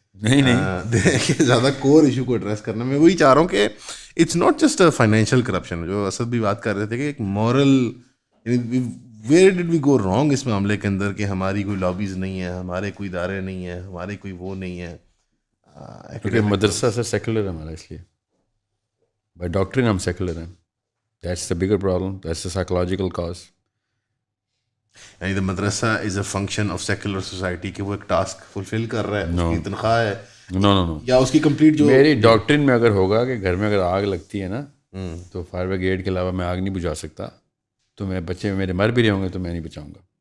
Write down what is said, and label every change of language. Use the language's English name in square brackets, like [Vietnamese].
[Urdu] نہیں زیادہ کور ایشو کو ایڈریس کرنا. میں وہی چاہ رہا ہوں کہ [English] it's not just financial corruption, [Urdu] جو اسد بھی بات کر رہے تھے کہ ایک moral, [English] where did we go wrong [Urdu] اس معاملے کے اندر کہ ہماری کوئی لابیز نہیں ہے, ہمارے کوئی ادارے نہیں ہیں, ہمارے کوئی وہ نہیں ہے؟ کیونکہ مدرسہ سر سیکولر ہے ہمارا, اس لیے بائی ڈاکٹرن ہم سیکولر ہیں. [English] That's the bigger problem, that's the psychological cause. [Urdu] یعنی [English] the madrasa is a function of secular society [Urdu] کہ وہ ایک ٹاسک فلفل کر رہا ہے, اس کی تنخواہ ہے [English] نو [Urdu] یا اس کی کمپلیٹ جو میری ڈاکٹرن میں اگر ہوگا کہ گھر میں اگر آگ لگتی ہے نا تو فائر بریگیڈ کے علاوہ میں آگ نہیں بجھا سکتا, تو میں بچے میرے مر بھی رہے ہوں گے تو میں نہیں بچاؤں گا.